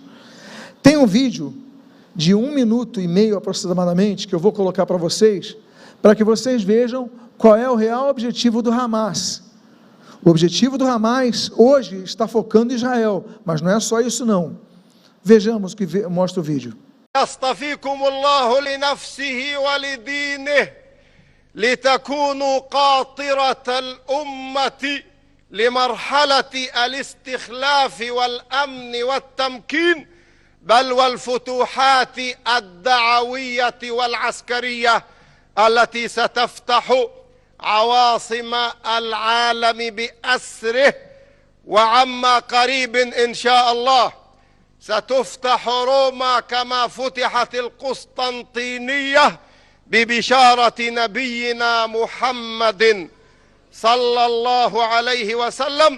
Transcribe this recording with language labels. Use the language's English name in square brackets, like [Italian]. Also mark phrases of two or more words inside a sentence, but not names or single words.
[Portuguese] Tem um vídeo de 1 minuto e meio aproximadamente, que eu vou colocar para vocês, para que vocês vejam qual é o real objetivo do Hamas. O objetivo do Hamas hoje está focando em Israel, mas não é só isso não. Vejamos o que mostra o vídeo. [Arabic] يصطفيكم الله لنفسه ولدينه لتكونوا قاطرة الأمة لمرحلة الاستخلاف والأمن والتمكين بل والفتوحات الدعوية والعسكرية التي ستفتح عواصم العالم بأسره وعما قريب إن شاء الله ستفتح روما كما فتحت القسطنطينية ببشارة نبينا محمد صلى الله عليه وسلم.